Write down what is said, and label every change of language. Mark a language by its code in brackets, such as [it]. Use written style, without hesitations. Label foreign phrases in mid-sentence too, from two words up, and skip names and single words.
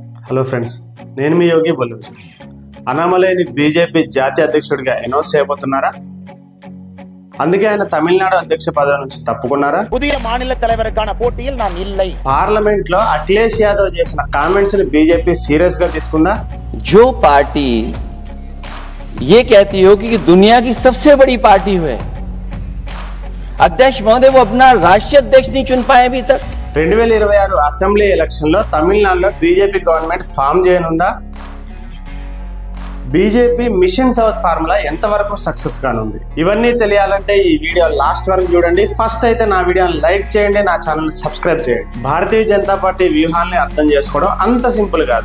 [en] hello friends, [te] నేను మీ యోగి బొల్లుచు. అన్నామలైని బీజేపీ జాతీయ అధ్యక్షుడిగా అనౌన్స్ చేయబోతున్నారా? అందుకే ఆయన తమిళనాడు అధ్యక్ష పదవి నుంచి తప్పుకున్నారా? [ta] புதிய மாநில தலைவருக்கான போட்டியில் நான் இல்லை. [te] పార్లమెంట్ లో అఖిలేష్ యాదవ్ చేసిన కామెంట్స్ ని బీజేపీ సీరియస్ గా తీసుకుందా? [hi] जो पार्टी ये कहती हो कि दुनिया की सबसे बड़ी पार्टी है, अध्यक्ष महोदय वो अपना राष्ट्रीय अध्यक्ष नहीं चुन पाए अभी तक. [te] 2026 [en] assembly election [te] లో తమిళనాడులో బీజేపీ [en] government form [te] చేయనుందా? బీజేపీ [en] mission south formula [te] ఎంతవరకు సక్సెస్ కానుంది? ఇవన్నీ తెలియాలంటే ఈ వీడియో లాస్ట్ వరకు చూడండి. ఫస్ట్ అయితే నా వీడియోని లైక్ చేయండి, నా [en] channel subscribe [te] చేయండి. భారతీయ జనతా పార్టీ వ్యూహాల్ని అర్థం చేసుకోవడం అంత సింపుల్ కాదు.